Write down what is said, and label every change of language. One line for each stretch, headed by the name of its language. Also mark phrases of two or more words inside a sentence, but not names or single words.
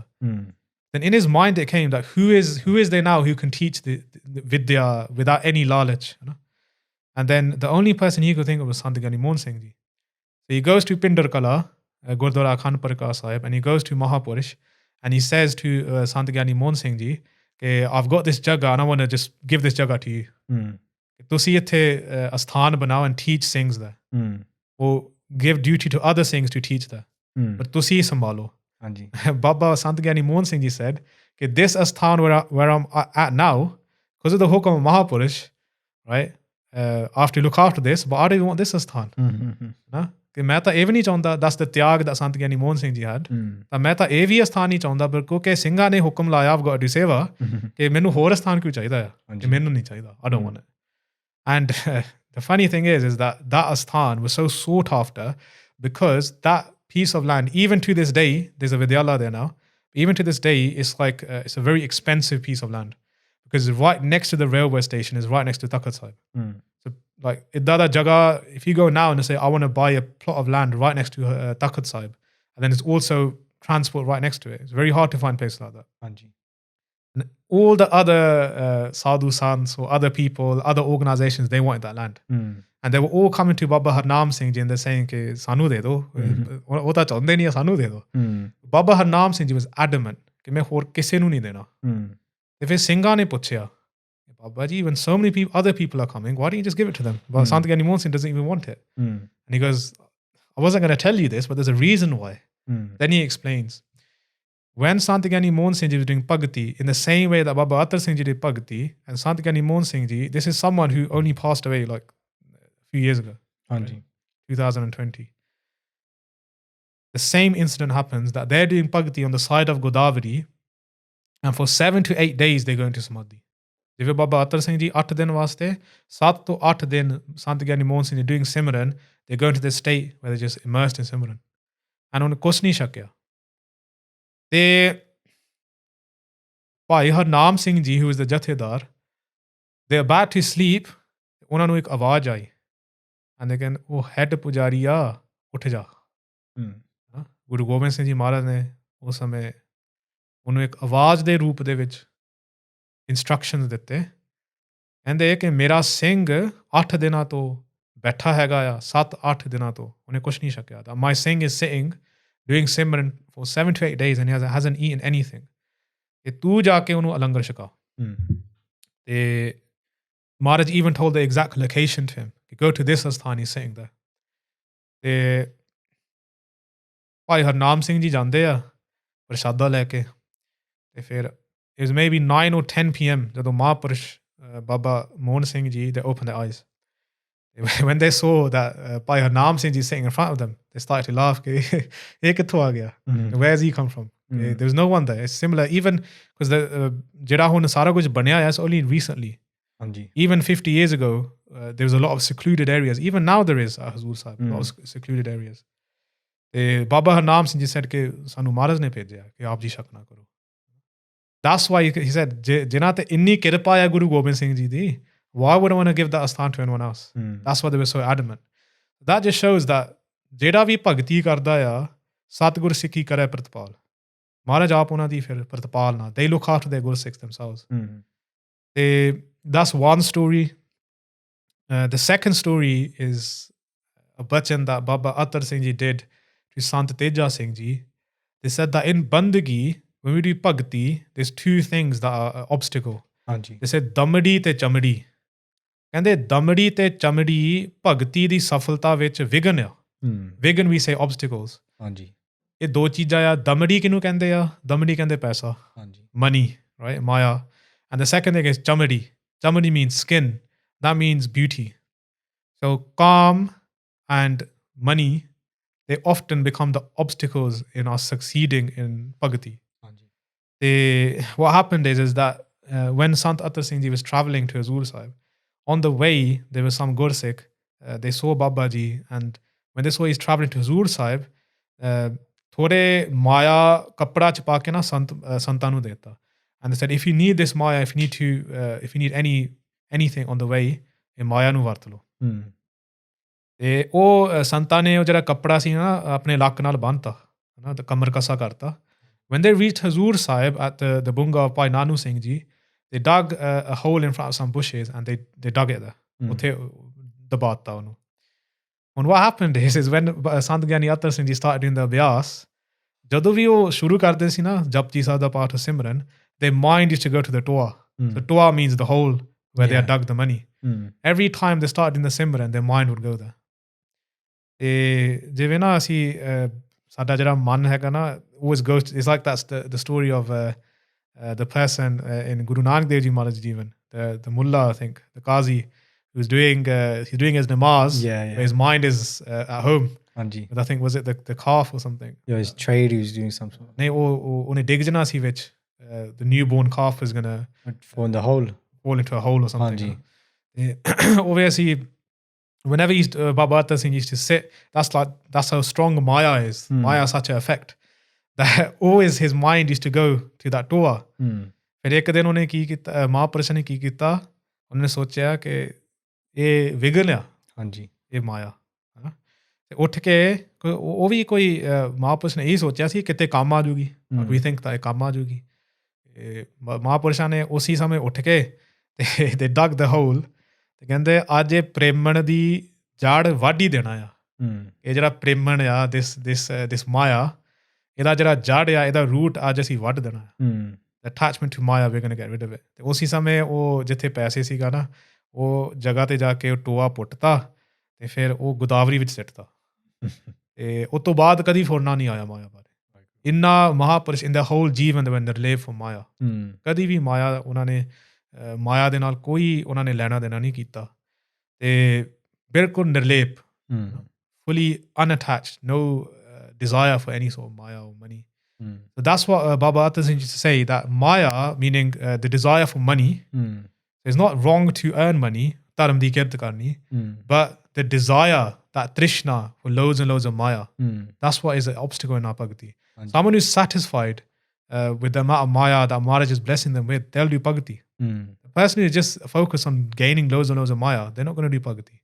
English: Then in his mind it came that who is there now who can teach the vidya without any knowledge, you know? And then the only person he could think of was Sant Mohan Singh Ji. So he goes to Pindar Kala, Gurdwara Khanparka Sahib, and he goes to Mahapurush, and he says to Sant Mohan Singh Ji, I've got this jagah and I want to just give this jagah to you.
Punjabi: ਤੁਸੀਂ ਇੱਥੇ ਅਸਥਾਨ ਬਣਾਓ
English: and teach Singhs there. Or give duty to other Singhs to teach there. But
Punjabi: ਤੁਸੀਂ ਸੰਭਾਲੋ.
English: Baba Sant Mohan Singh Ji said that this asthan where I'm at now, because of the hukam of Mahapurush, right? I have to look after this, but I don't want this asthan.
Punjabi: ਕਿ ਮੈਂ ਤਾਂ ਇਹ ਵੀ ਨਹੀਂ ਚਾਹੁੰਦਾ ਦੱਸ
English: the ਤਿਆਗ that Sant Mohan Singh Ji had
Punjabi: ਤਾਂ ਮੈਂ ਤਾਂ ਇਹ ਵੀ ਅਸਥਾਨ ਨਹੀਂ ਚਾਹੁੰਦਾ ਪਰ ਕਿਉਂਕਿ ਸਿੰਘਾਂ ਨੇ ਹੁਕਮ ਲਾਇਆ
English: I've got to do
Punjabi: ਸੇਵਾ ਕਿ ਮੈਨੂੰ ਹੋਰ ਅਸਥਾਨ ਕਿਉਂ ਚਾਹੀਦਾ ਆ ਕਿ ਮੈਨੂੰ ਨਹੀਂ ਚਾਹੀਦਾ
English: I don't want it and the funny thing is that asthan was so sought after because that piece of land, even to this day, there's a Vidyala there now. Even to this day, it's like it's a very expensive piece of land because right next to the railway station is right next to Takhat Sahib. So, like
Punjabi: ਇਦਾਂ ਦੀ ਜਗ੍ਹਾ,
English: if you go now and say I want to buy a plot of land right next to Takhat Sahib, and then it's also transport right next to it. It's very hard to find places like that. And all the other sadhu sants or other people, other organizations, they wanted that land. And they were all coming to Baba Harnam Singh Ji and they're saying
Punjabi: ਕਿ ਸਾਨੂੰ ਦੇ ਦਿਓ ਉਹ ਤਾਂ ਚਾਹੁੰਦੇ ਨਹੀਂ ਸਾਨੂੰ ਦੇ ਦਿਓ
English: Baba Harnam Singh Ji was adamant
Punjabi: ਕਿ ਮੈਂ ਹੋਰ ਕਿਸੇ ਨੂੰ ਨਹੀਂ ਦੇਣਾ ਤੇ ਫਿਰ ਸਿੰਘਾਂ ਨੇ ਪੁੱਛਿਆ
English: Baba ji when so many other people are coming why don't you just give it to them but Sant Mohan Singh doesn't even want it and he goes I wasn't going to tell you this but there's a reason why then he explains when Sant Mohan Singh Ji was doing Bhagti in the same way that Baba Attar Singh Ji did Bhagti and Sant Mohan Singh Ji this is someone who only passed away like few years ago, right? 2020. The same incident happens that they're doing Bhagti on the side of Godavari and for 7 to 8 days they go into Samadhi.
Punjabi: Jive Baba Attar Singh Ji 8 din vaste
English: 7 to 8 din Sant Mohan Singh Ji doing Simran they go into this state where they're just immersed in Simran and
Punjabi: ਉਹਨੇ ਕੁਛ ਨਹੀਂ ਛਕਿਆ
English: ਤੇ ਭਾਈ ਹਰਨਾਮ ਸਿੰਘ ਜੀ who is the Jathedar they're about to sleep
Punjabi: ਉਹਨਾਂ ਨੂੰ ਇੱਕ ਆਵਾਜ਼ ਆਈ
English: and they can ਉਹ ਹੈਡ
Punjabi: ਪੁਜਾਰੀ ਆ ਉੱਠ ਜਾ ਗੁਰੂ ਗੋਬਿੰਦ ਸਿੰਘ ਜੀ ਮਹਾਰਾਜ ਨੇ ਉਸ ਸਮੇਂ ਉਹਨੂੰ ਇੱਕ ਆਵਾਜ਼ ਦੇ ਰੂਪ ਦੇ ਵਿੱਚ ਇੰਸਟਰਕਸ਼ਨਸ ਦਿੱਤੇ ਕਹਿੰਦੇ ਕਿ ਮੇਰਾ ਸਿੰਘ 8 ਦਿਨਾਂ ਤੋਂ ਬੈਠਾ ਹੈਗਾ ਆ 7-8 ਦਿਨਾਂ ਤੋਂ ਉਹਨੇ ਕੁਛ ਨਹੀਂ ਛਕਿਆ ਤਾਂ
English: my ਸਿੰਘ is sitting doing Simran for 7 to 8 days and he hasn't eaten anything
Punjabi: ਤੇ ਤੂੰ ਜਾ ਕੇ ਉਹਨੂੰ ਅਲੰਗਰ ਛਕਾ ਤੇ
English: Maharaj even told the exact location to him. Go to this asthan, he's sitting there.
Punjabi: ਤੇ ਭਾਈ ਹਰਨਾਮ ਸਿੰਘ ਜੀ ਜਾਂਦੇ ਆ ਪ੍ਰਸ਼ਾਦਾ ਲੈ ਕੇ ਤੇ ਫਿਰ
English: it was maybe 9 or 10 p.m.
Punjabi: ਜਦੋਂ ਮਹਾਂਪੁਰਸ਼
English: Baba Mohan Singh Ji they opened their eyes. When they saw that Bhai Harnam Singh Ji sitting in front of them, they started to laugh.
Punjabi: ਇਹ ਕਿੱਥੋਂ ਆ ਗਿਆ?
English: Where has he come from? There was no one there. It's similar even because
Punjabi: ਜਿਹੜਾ ਹੁਣ ਸਾਰਾ ਕੁਝ ਬਣਿਆ ਹੈ
English: it's only recently. Hanji. Even 50 years ago, there was a lot of secluded areas. Even now there is at Hazur Sahib, a lot of secluded areas.
Punjabi: ਤੇ
English: Baba Harnam Singh Ji said
Punjabi: ਕਿ ਸਾਨੂੰ ਮਹਾਰਾਜ ਨੇ ਭੇਜਿਆ ਕਿ ਆਪ ਜੀ ਸ਼ੱਕ ਨਾ ਕਰੋ.
English: That's why he said,
Punjabi: ਜਿਨ੍ਹਾਂ ਤੇ ਇੰਨੀ ਕਿਰਪਾ ਹੈ ਗੁਰੂ ਗੋਬਿੰਦ ਸਿੰਘ ਜੀ ਦੀ,
English: why would I want to give that astan to anyone else? That's why they were so adamant. That just shows that
Punjabi: ਜਿਹੜਾ ਵੀ ਭਗਤੀ ਕਰਦਾ ਆ, ਸਤਿਗੁਰ ਸਿੱਖੀ ਕਰੇ ਪ੍ਰਤਪਾਲ. ਮਹਾਰਾਜ ਆਪ ਉਹਨਾਂ ਦੀ ਫਿਰ ਪ੍ਰਤਪਾਲ ਨਾ.
English: They look after their Guru Sikhs themselves. ਤੇ that's one story. The second story is a bachan that Baba Attar Singh Ji did to Sant Attar Singh Ji. They said that in bandagi, when we do bhakti, there's two things that are an obstacle. Hanji. They said
Punjabi: ਦਮੜੀ ਤੇ ਚਮੜੀ. ਕਹਿੰਦੇ ਦਮੜੀ ਤੇ ਚਮੜੀ ਭਗਤੀ ਦੀ ਸਫਲਤਾ ਵਿੱਚ ਵਿਘਨ ਆ.
English: ਵਿਘਨ we say obstacles.
Punjabi: ਹਾਂਜੀ. ਇਹ ਦੋ ਚੀਜ਼ਾਂ ਆ. damadi ਕਿਹਨੂੰ ਕਹਿੰਦੇ ਆ? damadi ਕਹਿੰਦੇ ਪੈਸਾ. ਹਾਂਜੀ.
English: Money, right? Maya. And the second thing is chamadi. Chamadi means skin. That means beauty. So calm and money, they often become the obstacles in us succeeding in bhakti. What happened is that when Sant Attar Singh Ji was traveling to Hazur Sahib, on the way there was some Gursikh. They saw Baba Ji, and when they saw he's traveling to Hazur Sahib,
Punjabi: ਥੋੜ੍ਹੀ ਮਾਇਆ ਕੱਪੜੇ ਚ ਪਾ ਕੇ ਨਾ ਸੰਤਾਂ ਨੂੰ ਦੇਤਾ.
English: And they said, if you need this maya, if you need anything on the way,
Punjabi: ਇਹ ਮਾਇਆ ਨੂੰ ਵਰਤ ਲਓ. ਤੇ ਉਹ ਸੰਤਾਂ ਨੇ ਉਹ ਜਿਹੜਾ ਕੱਪੜਾ ਸੀ ਨਾ ਆਪਣੇ ਲੱਕ ਨਾਲ ਬੰਨ੍ਹਤਾ, ਹੈ ਨਾ, ਤੇ ਕਮਰ ਕਸਾ ਕਰਤਾ.
English: When they reached Hazur Sahib at the bunga of Bhai Nanu Singh Ji, they dug a hole in front of some bushes and they dug it there.
Punjabi: ਉੱਥੇ ਦਬਾਤਾ ਉਹਨੂੰ. ਹੁਣ
English: what happened is when Sant Giani Attar Singh Ji started doing the abhyas,
Punjabi: ਜਦੋਂ ਵੀ ਉਹ ਸ਼ੁਰੂ ਕਰਦੇ ਸੀ ਨਾ ਜਪਜੀ ਸਾਹਿਬ ਦਾ ਪਾਠ ਸਿਮਰਨ,
English: their mind used to go to the toa. The toa means the hole where they had dug the money. Every time they started in the Simran, their mind would go there.
Punjabi: ਤੇ ਜਿਵੇਂ ਨਾ ਅਸੀਂ ਸਾਡਾ ਜਿਹੜਾ ਮਨ ਹੈਗਾ ਨਾ,
English: always goes to, it's like that's the story of the person in Guru Nanak Dev Ji Maharaj Jivan, the mullah, I think, the qazi, who's doing his namaz, but his mind is at home. But I think, was it the calf or something? Yeah, his trade, he was doing something.
Punjabi: ਨਹੀਂ, ਉਹਨੇ ਡਿੱਗ ਜਾਣਾ ਸੀ ਵਿੱਚ.
English: The newborn calf was going to fall in the hole. Fall into a hole or something. Obviously, whenever Baba Attar Singh used to sit, that's how strong Maya is. Maya has such an effect that always his mind used to go to that toa.
Punjabi: ਫਿਰ ਇੱਕ ਦਿਨ ਉਹਨੇ ਕੀ ਕੀਤਾ, ਮਹਾਂਪੁਰਸ਼ ਨੇ ਕੀ ਕੀਤਾ, ਉਹਨੇ ਸੋਚਿਆ ਕਿ ਇਹ ਵਿਘਨ ਆ, ਹਾਂਜੀ, ਇਹ ਮਾਇਆ, ਹੈ ਨਾ. ਤੇ ਉੱਠ ਕੇ ਉਹ ਵੀ ਕੋਈ ਮਹਾਂਪੁਰਸ਼ ਨੇ ਇਹੀ ਸੋਚਿਆ ਸੀ ਕਿਤੇ ਕੰਮ ਆ ਜੂਗੀ.
English: we think
Punjabi: ਤਾਂ ਇਹ ਕੰਮ ਆ ਜੂਗੀ. ਮਹਾਂਪੁਰਸ਼ਾਂ ਨੇ ਉਸੇ ਸਮੇਂ ਉੱਠ ਕੇ ਤੇ
English: they dug the hole.
Punjabi: ਤੇ ਕਹਿੰਦੇ ਅੱਜ ਇਹ ਪ੍ਰੇਮਣ ਦੀ ਜੜ ਵੱਢ ਹੀ ਦੇਣਾ ਆ. ਇਹ ਜਿਹੜਾ ਪ੍ਰੇਮਣ ਆ, this ਮਾਇਆ, ਇਹਦਾ ਜਿਹੜਾ ਜੜ ਆ, ਇਹਦਾ ਰੂਟ ਅੱਜ ਅਸੀਂ ਵੱਢ ਦੇਣਾ ਆ.
English: attachment to ਮਾਇਆ, we're going to get rid of it.
Punjabi: ਤੇ ਉਸੇ ਸਮੇਂ ਉਹ ਜਿੱਥੇ ਪੈਸੇ ਸੀਗਾ ਨਾ, ਉਹ ਜਗ੍ਹਾ ਤੇ ਜਾ ਕੇ ਉਹ ਟੋਆ ਪੁੱਟਤਾ ਤੇ ਫਿਰ ਉਹ ਗੋਦਾਵਰੀ ਵਿੱਚ ਸਿੱਟਤਾ. ਤੇ ਉਸ ਤੋਂ ਬਾਅਦ ਕਦੀ ਫੁਰਨਾ ਨਹੀਂ ਆਇਆ ਮਾਇਆ ਬਾਰੇ. ਇੰਨਾ ਮਹਾਂਪੁਰਸ਼
English: in the whole
Punjabi: ਜੀਵਨ ਦੇ ਅੰਦਰ ਨਿਰਲੇਪ for ਮਾਇਆ. ਕਦੀ ਵੀ ਮਾਇਆ ਉਹਨਾਂ ਨੇ ਮਾਇਆ ਦੇ ਨਾਲ ਕੋਈ ਉਹਨਾਂ ਨੇ ਲੈਣਾ ਦੇਣਾ ਨਹੀਂ ਕੀਤਾ. ਤੇ ਬਿਲਕੁਲ ਨਿਰਲੇਪ,
English: fully unattached, no desire for any sort of maya or money. So that's what Baba Attar Singh used to say, that maya, meaning the desire for money, it's not wrong to earn money,
Punjabi: ਧਰਮ ਦੀ ਕਿਰਤ ਕਰਨੀ,
English: but the desire, that trishna for loads and loads of maya, that's what is an obstacle in our bhakti. Someone who's satisfied with the amount of maya that Maharaj is blessing them with, they'll do bhakti. The person who is just focused on gaining loads and loads of maya, they're not going to do bhakti.